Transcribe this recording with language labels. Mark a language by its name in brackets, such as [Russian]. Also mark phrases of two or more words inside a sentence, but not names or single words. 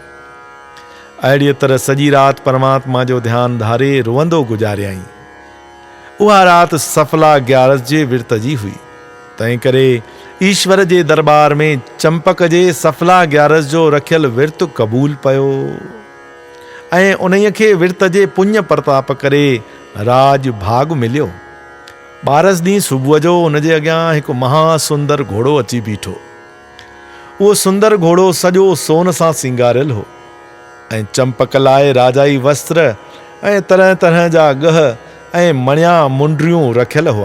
[Sindhi] अहिड़ीअ तरह सॼी राति परमात्मा जो ध्यानु धारे रोअंदो गुज़ारियई। उहा राति सफला ग्यारस जे विर्त जी हुई। तंहिं करे ईश्वर जे दरबार में चंपक जे सफला ग्यारस जो रखियल विर्त क़बूल पियो ऐं उन्हीअ खे विर्त जे पुण्य प्रताप करे राज भाग मिलियो। 12 ॾींहुं सुबुह जो उनजे अॻियां हिकु महासुंदर घोड़ो अची बीठो। उहो सुंदर घोड़ो सॼो सोन सां सिंगारियल हो ऐं चंपक लाइ राजाई वस्त्र ऐं तरह तरह जा गह ऐं मणिया मुंडरियूं रखियल हुआ।